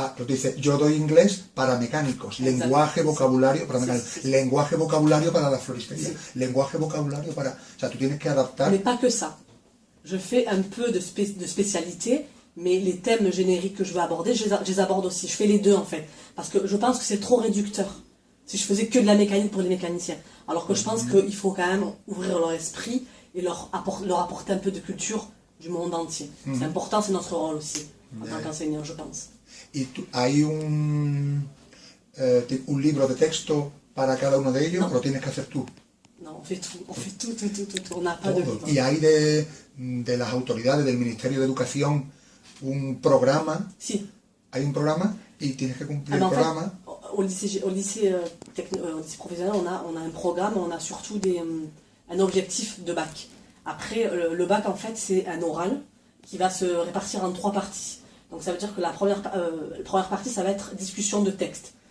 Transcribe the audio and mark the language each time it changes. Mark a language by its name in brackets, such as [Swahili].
[Spanish] dice, yo doy inglés para mecánicos, Exacto. lenguaje, vocabulario para mecánicos, Sí. lenguaje, vocabulario para la floristería, lenguaje, vocabulario para... O sea, tú tienes que adaptar... [French] Mais pas que ça. Je fais un peu de spécialité, mais les thèmes génériques que je veux aborder, je les aborde aussi. Je fais les deux en fait. Parce que je pense que c'est trop réducteur. Si je faisais que de la mécanique pour les mécaniciens. Alors que je pense qu'il faut quand même ouvrir leur esprit et leur apporter un peu de culture du monde entier. C'est important, c'est notre rôle aussi, en tant qu'enseignant, je pense. [Spanish] ¿Y hay un libro de texto para cada uno de ellos No. o lo tienes que hacer tú? [French] Non, on fait tout. On n'a pas de [Spanish] Todo. [French] livre. [Spanish] ¿Y hay de las autoridades del Ministerio de Educación un programa? Si. Hay un programa y tienes que cumplir [French] Ah ben, [Spanish] el programa. [French] en fait, au lycée professionnel, on a un programme, on a surtout un objectif de bac. Après, le bac, en fait, c'est un oral qui va se répartir en 3 parties. Donc ça veut dire que la première partie, ça va être discussion de textes.